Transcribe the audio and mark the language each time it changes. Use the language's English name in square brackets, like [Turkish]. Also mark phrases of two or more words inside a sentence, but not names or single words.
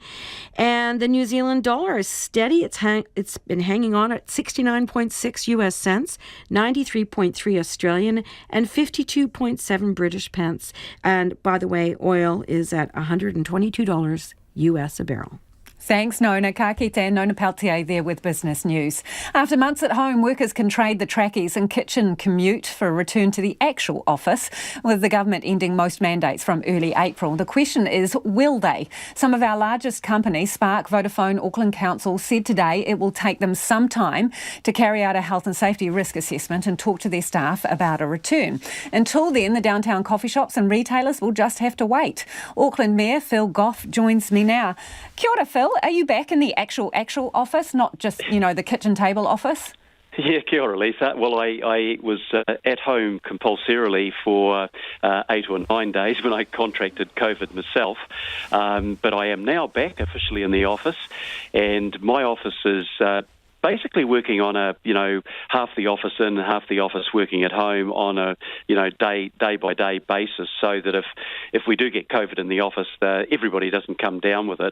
[English] And the New Zealand dollar is steady. It's been hanging on at 69.6 US cents, 93.3 Australian, and 52.7 British pence. And by the way, oil is at $122 US a barrel. Thanks, Nona. [Māori] Ka kite [English] and Nona Peltier there with Business News. After months at home, workers can trade the trackies and kitchen commute for a return to the actual office, with the government ending most mandates from early April. The question is, will they? Some of our largest companies, Spark, Vodafone, Auckland Council, said today it will take them some time to carry out a health and safety risk assessment and talk to their staff about a return. Until then, the downtown coffee shops and retailers will just have to wait. Auckland Mayor Phil Goff joins me now. [Māori] Kia ora, Phil. [English] Are you back in the actual office, not just, the kitchen table office? Yeah, [Māori] kia ora, Lisa. [English] Well, I was at home compulsorily for 8 or 9 days when I contracted COVID myself, but I am now back officially in the office, and my office is basically working on a, half the office in, half the office working at home on a, day by day basis, so that if we do get COVID in the office, everybody doesn't come down with it.